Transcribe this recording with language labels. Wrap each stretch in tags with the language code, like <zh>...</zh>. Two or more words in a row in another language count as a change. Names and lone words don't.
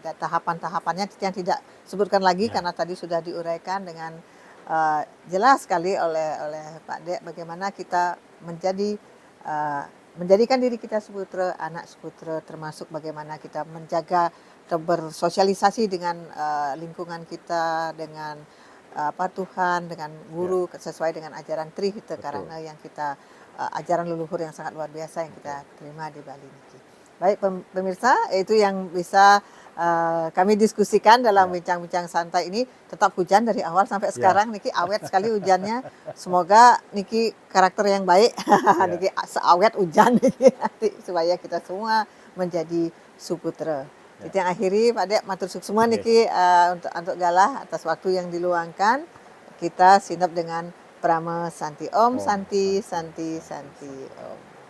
<id>Tahapan-tahapannya yang tidak sebutkan lagi karena tadi sudah diuraikan dengan jelas sekali oleh Pak Dek bagaimana kita menjadikan diri kita suputra, anak suputra, termasuk bagaimana kita menjaga atau bersosialisasi dengan lingkungan kita, dengan Tuhan, dengan guru sesuai dengan ajaran Trihita Karana yang kita ajaran leluhur yang sangat luar biasa yang kita terima di Bali niki. Baik pemirsa, itu yang bisa kami diskusikan dalam Ya. bincang-bincang santai ini. Tetap hujan dari awal sampai Ya. sekarang, Niki awet sekali hujannya. Semoga Niki karakter yang baik, Ya. Niki seawet hujan Niki nanti supaya kita semua menjadi suputra. Ya. Itu yang akhiri Pak Dek,</id> <ban>matur suksuma</ban> <id>Oke. Niki untuk galah atas waktu yang diluangkan. Kita sinap dengan Prama Santi. Om</id> <sa>Om Santi, Santi, Santi, Santi, Santi, Santi. Om.</sa>